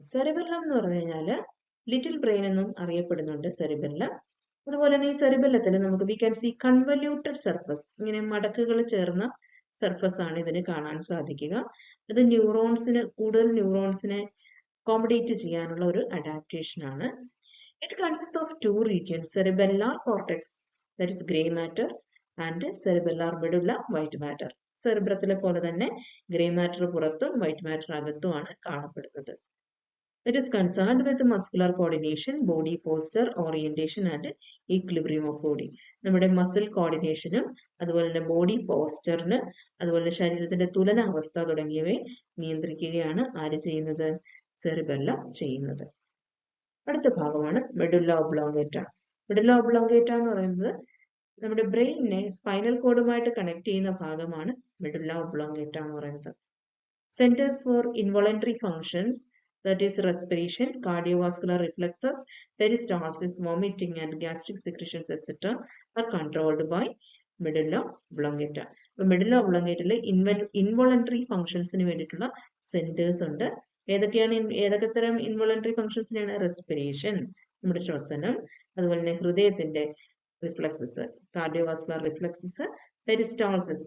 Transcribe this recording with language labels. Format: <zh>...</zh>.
<ml>Cerebellum എന്ന് പറഞ്ഞു കഴിഞ്ഞാല് ലിറ്റിൽ ബ്രെയിൻ എന്നും അറിയപ്പെടുന്നുണ്ട് സെറിബെല്ലം. അതുപോലെ തന്നെ ഈ സെറിബെല്ലത്തിൽ നമുക്ക്</ml> <en>we can see convoluted surface,</en> <ml>ഇങ്ങനെ മടക്കുകൾ ചേർന്ന സർഫസ് ആണ് ഇതിന് കാണാൻ സാധിക്കുക. അത് കൂടുതൽ ന്യൂറോൺസിനെ അക്കോമഡേറ്റ് ചെയ്യാനുള്ള ഒരു അഡാപ്റ്റേഷൻ ആണ്.</ml> <en>It consist of 2 regions, cerebellar cortex, that is grey matter, and cerebellar medulla, white matter.</en> <ml>സെറിബ്രത്തിലെ പോലെ തന്നെ ഗ്രേ മാറ്റർ പുറത്തും വൈറ്റ് മാറ്റർ അകത്തുമാണ് കാണപ്പെടുന്നത്.</ml> <en>It is concerned with muscular coordination, body posture, orientation and equilibrium of body.</en> <ml>നമ്മുടെ muscle കോർഡിനേഷനും അതുപോലെ തന്നെ body പോസ്ചറിന് അതുപോലെ ശരീരത്തിന്റെ തുലനാവസ്ഥ തുടങ്ങിയവയെ നിയന്ത്രിക്കുകയാണ് ആര് ചെയ്യുന്നത്? സെറിബെല്ലം ചെയ്യുന്നത്. അടുത്ത ഭാഗമാണ് മെഡുല്ല ഒബ്ലോങ്കേറ്റ. മെഡുല്ല ഒബ്ലോങ്കേറ്റ എന്ന് പറയുന്നത് നമ്മുടെ ബ്രെയിനിനെ സ്പൈനൽ കോഡുമായിട്ട് കണക്ട് ചെയ്യുന്ന ഭാഗമാണ് മെഡുല്ല ഒബ്ലോങ്കേറ്റ എന്ന് പറയുന്നത്.</ml> <en>Centres for involuntary functions, that is respiration, cardiovascular reflexes, peristalsis, vomiting and gastric secretions etc. are controlled by medulla oblongata.</en> <ml>അപ്പോൾ മെഡുല്ല ഒബ്ലോങ്കേറ്റയിലെ ഇൻവോളണ്ടറി ഫങ്ഷൻസിന് വേണ്ടിയിട്ടുള്ള സെന്റേഴ്സ് ഉണ്ട്. ഏതൊക്കെ തരം ഇൻവോളണ്ടറി ഫങ്ഷൻസിനാണ്? റെസ്പിറേഷൻ, നമ്മുടെ ശ്വസനം, അതുപോലെ തന്നെ ഹൃദയത്തിന്റെ റിഫ്ലക്സസ്, കാർഡിയോവാസ്കുലർ റിഫ്ലക്സസ്, പെരിസ്റ്റാൾസിസ്.</ml>